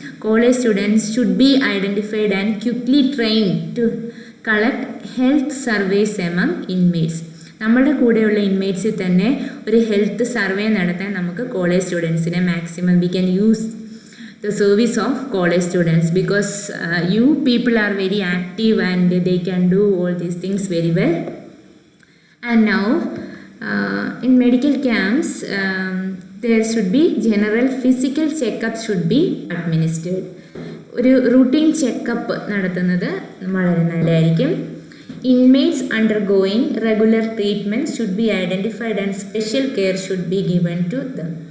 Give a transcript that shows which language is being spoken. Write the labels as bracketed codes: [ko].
[en] College students should be identified and quickly train to collect health surveys among inmates. [ml] നമ്മുടെ കൂടെയുള്ള ഇൻമേറ്റ്സിൽ തന്നെ ഒരു health survey നടത്താൻ നമുക്ക് college സ്റ്റുഡൻസിനെ maximum [en] We can use the service of college students, because you people are very active and they can do all these things very well. And now in medical camps there should be general physical checkup should be administered. [ml] ഒരു routine checkup നടത്തുന്നത് വളരെ നല്ലതായിരിക്കും. [en] Inmates undergoing regular treatment should be identified and special care should be given to them.